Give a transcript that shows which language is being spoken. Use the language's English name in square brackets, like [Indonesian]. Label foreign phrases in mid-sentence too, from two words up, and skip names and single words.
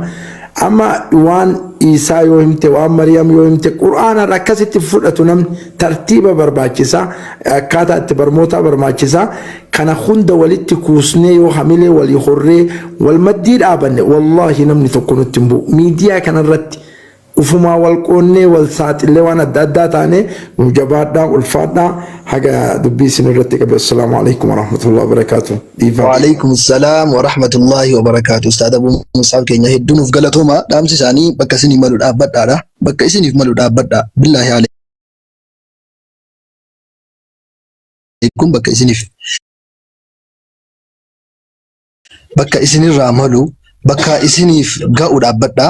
[Oromo] Amma waan Isaa yoo himte waan Maryam yoo himte Qur'aana akkasitti fudhatu namni tartiiba barbaachisaa akkaataa itti barmoota barbaachisaa kana hunda walitti kuusnee yoo hamilee walii horree wal maddii dhaabanne wallahi namni tokko nutti hin bu'u. Miidiyaa kanarratti ufumaa wal qoonnee wal saaxilee waan adda addaa taane jabaadhaa ulfaadhaa haga dubbii isin irratti qabe. [Arabic] السلام عليكم ورحمة الله وبركاته. وعليكم السلام ورحمة الله وبركاته. [Oromo] Ustaad Abuu Musaab keenya hedduun uf galatooma. Dhaamsi isaanii bakka isiniif malu dhaabbadhaadha. Bakka isiniif malu dhaabbadha. [Arabic] بالله عليكم [Oromo] bakka isiniif. Bakka isinirraa malu bakka isiniif ga'u dhaabbadha.